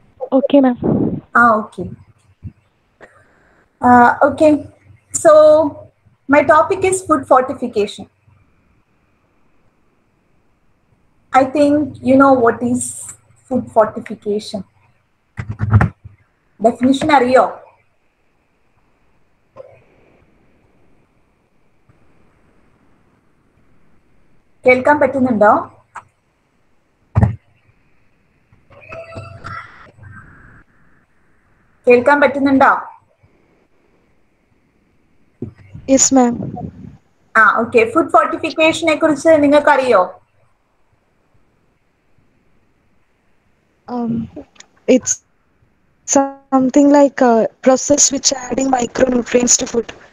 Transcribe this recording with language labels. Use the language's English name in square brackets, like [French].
[English] Okay, ma'am. Okay. Okay. So, my topic is food fortification. I think you know what is food fortification. [Malayalam] Definition അറിയോ? കേൾക്കാൻ പറ്റുന്നുണ്ടോ? കേൾക്കാൻ പറ്റുന്നുണ്ടോ? [English] Yes, ma'am. Okay. [Malayalam] Food ഫോർട്ടിഫിക്കേഷനെ കുറിച്ച് നിങ്ങൾക്ക് അറിയോ? [English] It's something like a process which adding micronutrients to food.